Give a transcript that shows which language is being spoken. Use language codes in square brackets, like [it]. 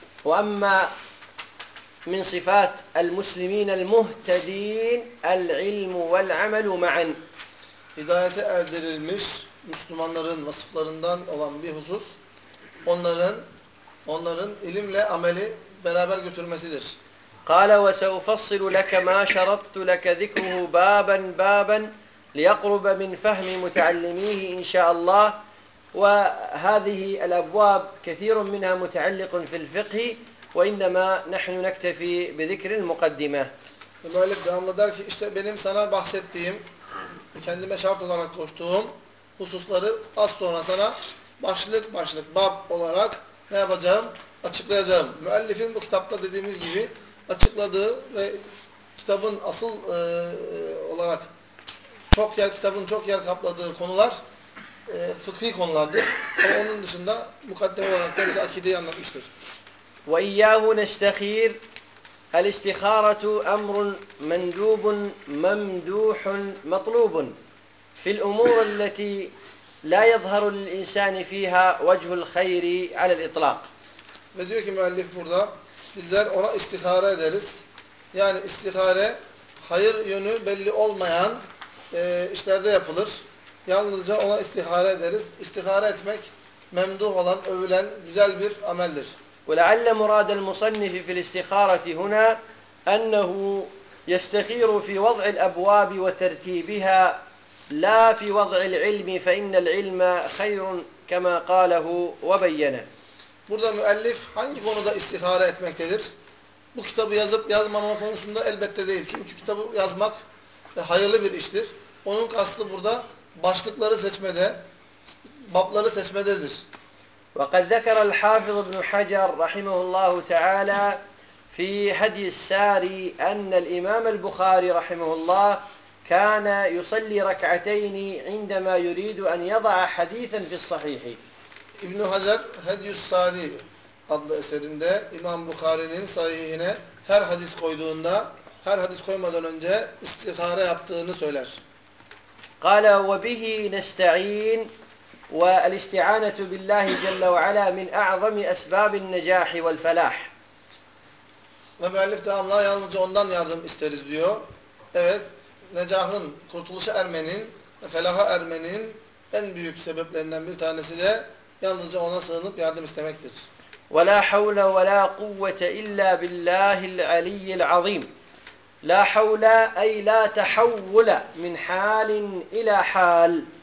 [ar] وَأَمَّا مِنْ صِفَاتِ الْمُسْلِم۪ينَ الْمُهْتَد۪ينَ الْعِلْمُ وَالْعَمَلُ مَعًا. [tr] Hidayete erdirilmiş Müslümanların vasıflarından olan bir husus onların ilimle ameli beraber götürmesidir. [ar] قال وسأفصل لك ما شرطت لك ذكره بابا ليقرب من فهم متعلميه ان شاء الله. وهذه الابواب كثير منها متعلق في الفقه وانما نحن نكتفي بذكر المقدمه. [tr] المؤلف devamlı der ki işte benim sana bahsettiğim kendime şart olarak koştuğum hususları az sonra sana başlık başlık bab olarak ne yapacağım açıklayacağım. Müellifin bu kitapta dediğimiz gibi açıkladığı ve kitabın asıl olarak çok yer, kitabın çok yer kapladığı konular fıkhi konulardır. Ama onun dışında mukaddeme olarak da bize akideyi anlatmıştır. [ar] وَاِيَّاهُ نَشْتَخِيرُ الْاِسْتِخَارَةُ اَمْرٌ مَنْدُوبٌ مَمْدُوحٌ مَطْلُوبٌ فِي الْاُمُورُ الَّتِي لَا يَظْهَرُ الْاِنْسَانِ ف۪يهَا وَجْهُ الْخَيْرِ عَلَى الْاِطْلَاقِ [tr] Ve diyor ki müellif burada, bizler ona istihare ederiz. Yani istihare, hayır yönü belli olmayan işlerde yapılır. Yalnızca ona istihare ederiz. İstihare etmek, memduh olan, övülen, güzel bir ameldir. [ar] ولعل مراد المصنف في الاستخارة هنا أنه يستخير في وضع الأبواب وترتيبها لا في وضع العلم فإن العلم خير كما قاله وبينه. [tr] Burada müellif hangi konuda istihare etmektedir? Bu kitabı yazıp yazmama konusunda elbette değil. Çünkü kitabı yazmak hayırlı bir iştir. Onun kastı burada başlıkları seçmede, babları seçmededir. [ar] وقد ذكر الحافظ ابن حجر رحمه الله تعالى في هدي الساري أن الإمام البخاري رحمه الله كان يصلي ركعتين عندما يريد أن يضع حديثا في الصحيح. [tr] ابن حجر هدي الساري adlı eserinde İmam Bukhari'nin sahihine her hadis koyduğunda, her hadis koymadan önce istihare yaptığını söyler. [ar] قال وبه نستعين والاستعانة بالله جل وعلا من أعظم أسباب النجاح والفلاح. وبألف تعالى يالنجا [tr] ondan yardım isteriz diyor. Evet, necahın, kurtuluşa ermenin, felaha ermenin en büyük sebeplerinden bir tanesi de yalnızca ona sığınıp yardım istemektir. [ar] ولا حول ولا قوة إلا بالله العلي العظيم. لا حول أي لا تحول من حال إلى حال.